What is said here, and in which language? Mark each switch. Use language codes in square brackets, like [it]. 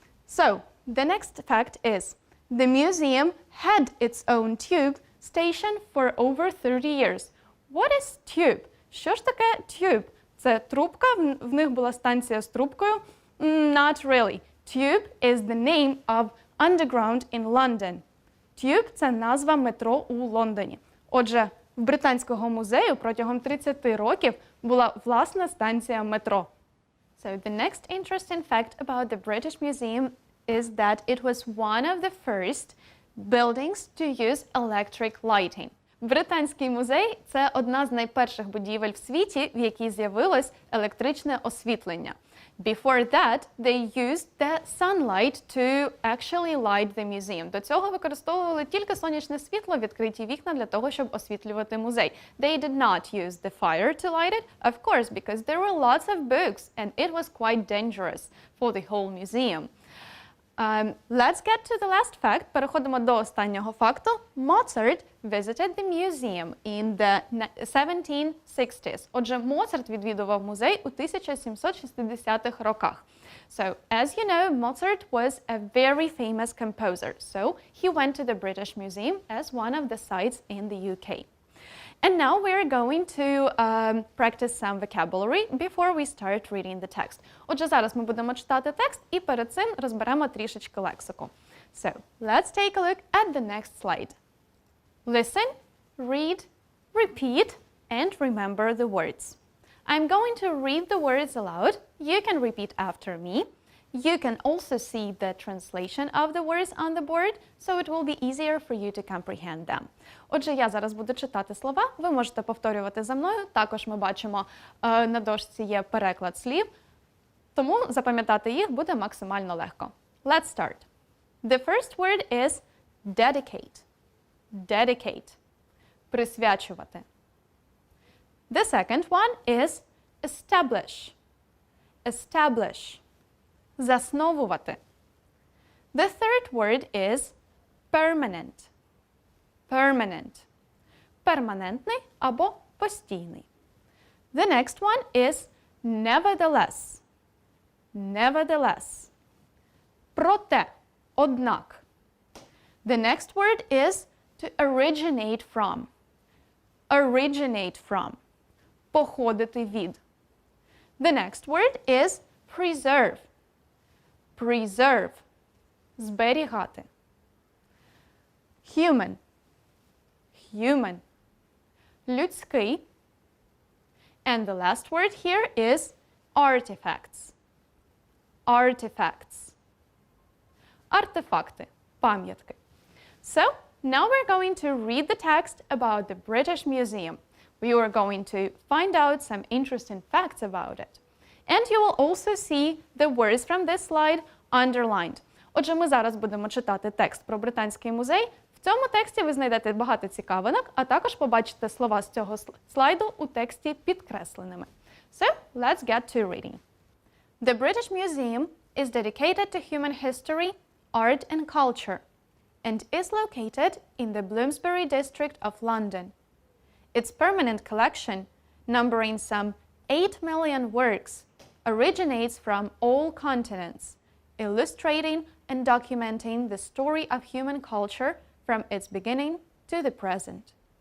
[en] So, the next fact is, the museum had its own tube station for over 30 years. What is tube? [uk] Що ж таке tube? Це трубка, в них була станція з трубкою? [en] Not really. Tube is the name of underground in London. [uk] Tube – це назва метро у Лондоні. Отже, в Британського музею протягом 30 років була власна станція метро. [en] So the next interesting fact about the British Museum is that it was one of the first buildings to use electric lighting. [uk] Британський музей – це одна з найперших будівель в світі, в якій з'явилось електричне освітлення. [en] Before that, they used the sunlight to actually light the museum. [uk] До цього використовували тільки сонячне світло, відкриті вікна для того, щоб освітлювати музей. [en] They did not use the fire to light it, of course, because there were lots of books and it was quite dangerous for the whole museum. Let's get to the last fact. [uk] Переходимо до останнього факту. [en] Mozart visited the museum in the 1760s. [uk] Отже, Моцарт відвідував музей у 1760-х роках. [en] So, as you know, Mozart was a very famous composer. So, he went to the British Museum as one of the sites in the UK. And now we're going to practice some vocabulary before we start reading the text. [uk] Отже, зараз ми будемо читати текст і перед цим розберемо трішечки лексику. [en] So, let's take a look at the next slide. Listen, read, repeat, and remember the words. I'm going to read the words aloud. You can repeat after me. You can also see the translation of the words on the board, so it will be easier for you to comprehend them. [uk] Отже, я зараз буду читати слова, ви можете повторювати за мною. Також ми бачимо, на дошці є переклад слів, тому запам'ятати їх буде максимально легко. [en] Let's start. The first word is dedicate. Dedicate. [uk] Присвячувати. [en] The second one is establish. Establish. [uk] Засновувати. [en] The third word is permanent. Permanent. [uk] Перманентний або постійний. [en] The next one is nevertheless. Nevertheless. [uk] Проте, однак. [en] The next word is to originate from. Originate from. [uk] Походити від. [en] The next word is preserve. Preserve. [uk] Зберігати. [en] Human. Human. [uk] Людський. [en] And the last word here is artifacts. Artifacts. [uk] Артефакти. Пам'ятки. [en] So, now we're going to read the text about the British Museum. We are going to find out some interesting facts about it. And you will also see the words from this slide underlined. [uk] Отже, ми зараз будемо читати текст про Британський музей. В цьому тексті ви знайдете багато цікавинок, а також побачите слова з цього слайду у тексті підкресленими. [en] So, let's get to reading. The British Museum is dedicated to human history, art and culture, and is located in the Bloomsbury district of London. Its permanent collection, numbering some 8 million works, originates from all continents, illustrating and documenting the story of human culture from its beginning to the present.